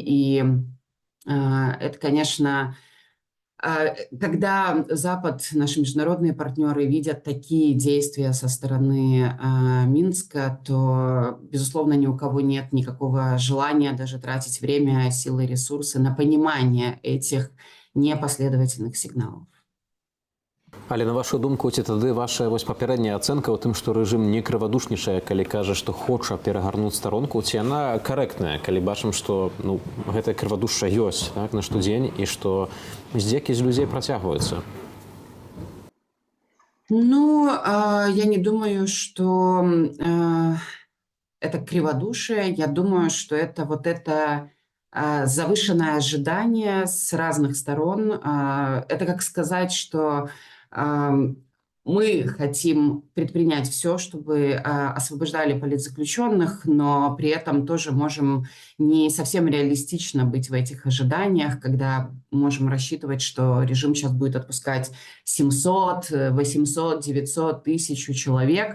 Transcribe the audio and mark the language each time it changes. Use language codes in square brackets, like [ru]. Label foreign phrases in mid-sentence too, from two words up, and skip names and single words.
[ru] И это, конечно, когда Запад, наши международные партнеры видят такие действия со стороны Минска, то, безусловно, ни у кого нет никакого желания даже тратить время, силы, ресурсы на понимание этих непоследовательных сигналов. [be] Але на вашу думку, ці тады ваша папярэдняя ацэнка ў тым, што рэжым не крывадушнічае, калі кажа, што хоча перагарнуць старонку, ці яна карэктная, калі бачым, што гэтая крывадушча ёсць, так, на штодзень, і што здзекі з людзей працягваюцца? [ru] Я не думаю, что это криводушие. Я думаю, что это завышенное ожидание с разных сторон. Это как сказать, что мы хотим предпринять все, чтобы освобождали политзаключенных, но при этом тоже можем не совсем реалистично быть в этих ожиданиях, когда можем рассчитывать, что режим сейчас будет отпускать 700, 800, 900, 1000 человек.